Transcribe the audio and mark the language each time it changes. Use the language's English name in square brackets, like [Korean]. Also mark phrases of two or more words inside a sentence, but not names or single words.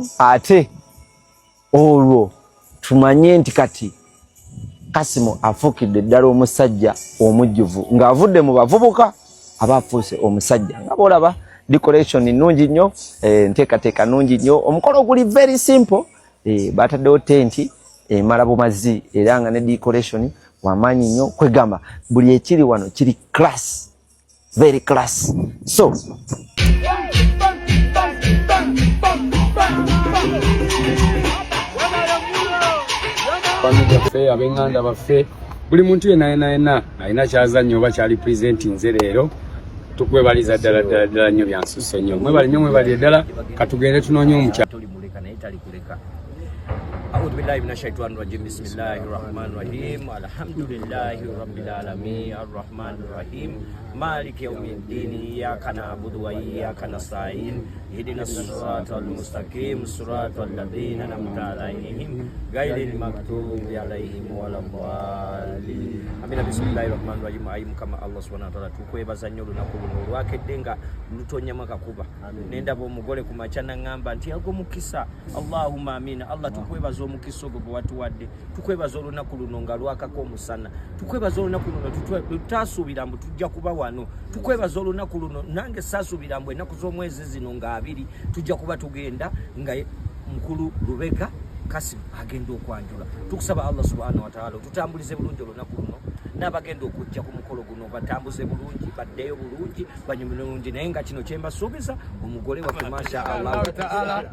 [Ganda] ate olwo tumanye nti kati Kasimu afuukidde ddala omusajja omujjuvu ng'avudde mu bavubuka abafuuse omusajja nga bolaba decoration nnungi nnyo nteekateeka nnungi nnyo omukolo guli [English] very simple [Ganda] bataddewo tenti emala bumazi era nga ne decoration wamaanyi nnyo kwegamba buli ekiri wano kiri [English] class very class so [Ganda] baffe ab'enganda baffe buli muntu yenna alina kyazannyo oba kyali presenting nze leero tukwebaliza ddala nnyo byansusse nnyo mwebale nnyo mwebale ddala katugende tunoonye omukyala [Arabic] أعوذ بالله من الشيطان الرجيم بسم الله الرحمن الرحيم الحمد لله رب العالمين الرحمن الرحيم مالك يوم الدين إياك نعبد وإياك نستعين اهدنا الصراط المستقيم صراط الذين أنعمت عليهم غير المغضوب عليهم ولا الضالين آمين بسم الله الرحمن الرحيم [Ganda] ayi mukama [Arabic] الله سبحانه وتعالى [Ganda] tukwebaza nnyo lunaku luno olwakedde nga lutonyama kakuba nendaba omugole ku machana ngamba nti yago mukisa [Arabic] اللهم آمين [Ganda] Allah tukwebaza omukisa ogwo gwe watuwadde tukwebaza olunaku luno nga lwakako omusana tukwebaza olunaku luno tutasuubira mbu tujja kuba wano tukwebaza olunaku luno nange saasuubira mbu ennaku z'omwezi zino nga 2 tujja kuba tugenda nga mukulu Lubega Kasimu agenda okwanjula tukusaba [Arabic] الله سبحانه وتعالى [Ganda] tutambulize bulungi olunaku luno n'abagenda okujja ku mukolo guno batambuze bulungi baddeyo bulungi banyume bulungi naye nga kino kyembasuubiza omugole wa [Arabic] ما شاء الله تعالى